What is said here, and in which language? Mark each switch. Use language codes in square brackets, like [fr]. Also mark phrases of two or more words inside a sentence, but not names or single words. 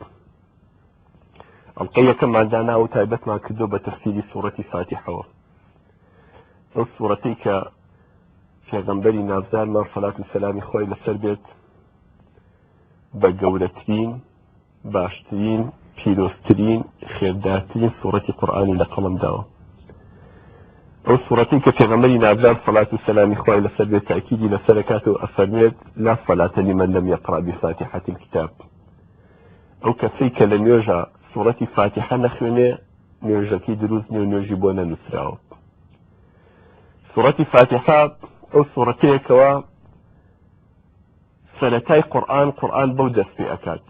[ckb] ئەڵقەی یەکەممان دانا و تایبەتمان کردو بە تەفسیری سوورەتی فاتحەوە، ئەو سوورەتەی کە پێغەمبەری نازدارمان سەلات و سەلامی خۆی لەسەر بێت بە گەورەترین، باشترین، پیرۆزترین، خێردارترین سوورەتی قورئانی لە قەڵەم داوە. ئەو سوورەتەی کە پێغەمبەری نازدار سەلات و سەلامی خۆی لەسەر بێت تاکیدی لەسەر ئەکاتەوە ئەفەرمێت [ar] لا صلاة لمن لم يقرأ بفاتحة الكتاب. [ckb] ئەو کەسەی کە لە نوێژە سوورەتی فاتحە نەخوێنێ نوێژەکەی دروست نییە و نوێژی بۆ نەنووسراوە. سوورەتی فاتحە ئەو سوورەتەیەکەوە سەرەتای قورئان بەو دەست پێ ئەکات.